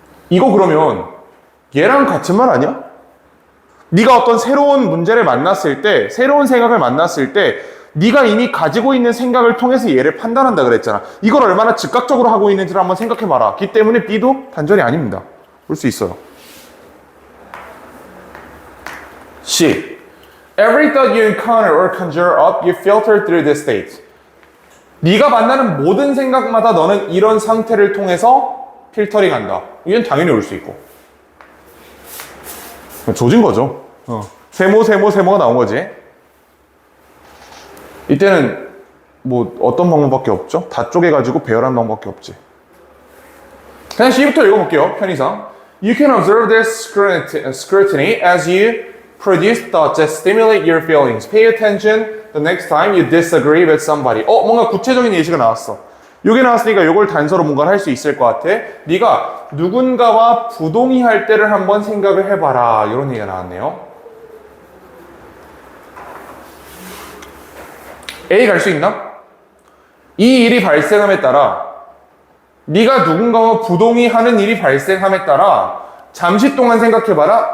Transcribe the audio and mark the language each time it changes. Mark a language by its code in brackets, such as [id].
[ko] 이거 그러면 얘랑 같은 말 아니야? 네가 어떤 새로운 문제를 만났을 때, 새로운 생각을 만났을 때 네가 이미 가지고 있는 생각을 통해서 얘를 판단한다 그랬잖아. 이걸 얼마나 즉각적으로 하고 있는지를 한번 생각해봐라. 그 때문에 B도 단절이 아닙니다. 볼 수 있어요. C. [en] Every thought you encounter or conjure up, you filter through this state. [ko] 네가 만나는 모든 생각마다 너는 이런 상태를 통해서 필터링한다. 이건 당연히 올 수 있고. 조진 거죠. 세모가 나온 거지. 이때는 뭐 어떤 방법밖에 없죠? 다 쪼개가지고 배열한 방법밖에 없지. 그냥 C부터 읽어볼게요. 편의상. [en] You can observe this scrutiny as you produce thoughts that stimulate your feelings. Pay attention the next time you disagree with somebody. [ko] 뭔가 구체적인 예시가 나왔어. 요게 나왔으니까 요걸 단서로 뭔가를 할 수 있을 것 같아. 네가 누군가와 부동의할 때를 한번 생각을 해봐라. 이런 얘기가 나왔네요. A 갈 수 있나? 이 일이 발생함에 따라 네가 누군가와 부동의하는 일이 발생함에 따라 잠시 동안 생각해봐라.